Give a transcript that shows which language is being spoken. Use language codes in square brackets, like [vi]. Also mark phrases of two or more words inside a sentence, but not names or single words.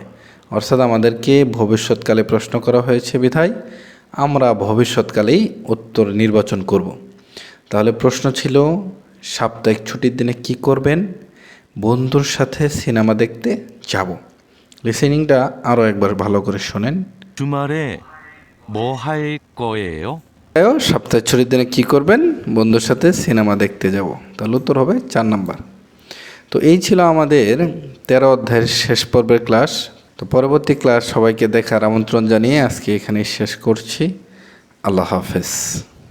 [bn] অর্থাৎ আমাদেরকে ভবিষ্যৎকালে প্রশ্ন করা হয়েছে বিধায় আমরা ভবিষ্যৎকালেই উত্তর নির্বাচন করব। তাহলে প্রশ্ন ছিল সাপ্তাহিক ছুটির দিনে কি করবেন, বন্ধুর সাথে সিনেমা দেখতে যাব। লিসেনিংটা আরও একবার ভালো করে শোনেন। [ko] 주말에 뭐 할 거예요? [bn] সপ্তাহের ছুটির দিনে কি করবেন? বন্ধুর সাথে সিনেমা দেখতে যাব। তাহলে উত্তর হবে 4 নাম্বার। তো এই ছিল আমাদের 13 অধ্যায়ের শেষ পর্বের ক্লাস। তো পরবর্তী ক্লাস সবাইকে দেখার আমন্ত্রণ জানিয়ে আজকে এখানেই শেষ করছি। [ar] الله حافظ.